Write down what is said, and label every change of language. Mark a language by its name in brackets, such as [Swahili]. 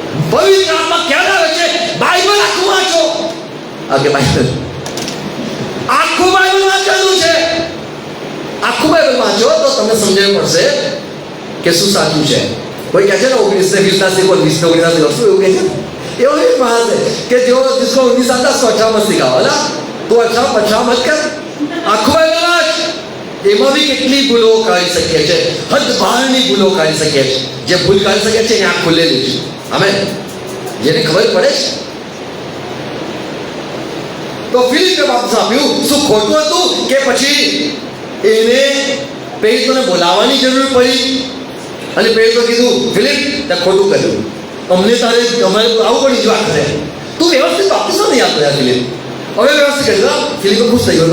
[Gujarati] પવિત્ર આત્મા ક્યાં આવે છે? બાઇબલ આખું વાંચો. આગે બાઇબલ આખું બાઇબલ વાંચવાનું છે. આખું બાઇબલ વાંચો તો તમને સમજણ પડશે કે શું સાચું છે. કોઈ કહે છે ને 19 ને 20 ના સિખો 20 ને 19 ના સિખો, શું એવું કહે છે? એવું નહીં માણસ કે જો [Hindi] जिसको 19 आता उसको अच्छा मत सिखाओ, है ना? तो अच्छा पछा मत कर. [Gujarati] આખું બાઇબલ વાંચ. એમાં બી કેટલી ભૂલો કરી શકીએ છે, હદ બહારની ભૂલો કરી શકીએ છે. જે ભૂલ કરી શકીએ છે એની આંખ ખુલેલી છે. આમેન. જેને ખબર પડે છે. તો ફિલિપે બાપ્તિસ્મ આપ્યું. શું ખોટું હતું કે પછી એને પેરિતોને બોલાવવાની જરૂર પડી અને પેરિતો કીધું ફિલિપ તે ખોટું કર્યું, અમને તારે અમારે આવું પડી ગયું આખરે, તું વ્યવસ્થિત બાપ્તિસ્મ નહીં આપતો યાર ફિલિપ. હવે વ્યવસ્થિત કર્યું. ફિલિપે ખુશ થઈ ગયો.